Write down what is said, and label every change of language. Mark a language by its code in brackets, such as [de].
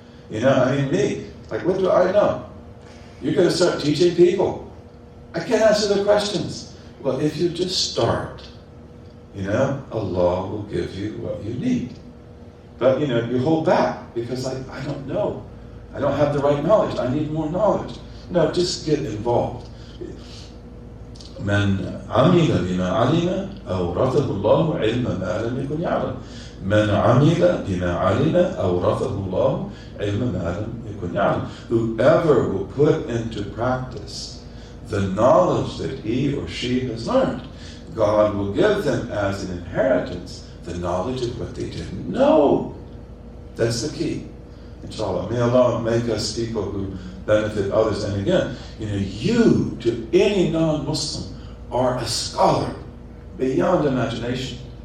[en] Me, like, what do I know? You're going to start teaching people. I can't answer their questions. Well, if you just start, Allah will give you what you need. But, you hold back because I don't know. I don't have the right knowledge. I need more knowledge. No, just get involved. [ar] من عمل بما علم أورثه الله علم ما لم يكن يعلم. من عمل بما علم أورثه الله علم ما لم يكن يعلم. [en] Whoever will put into practice the knowledge that he or she has learned, God will give them as an inheritance the knowledge of what they didn't know. That's the key. Inshallah. May Allah make us people who benefit others. And again, you to any non-Muslim are a scholar beyond imagination.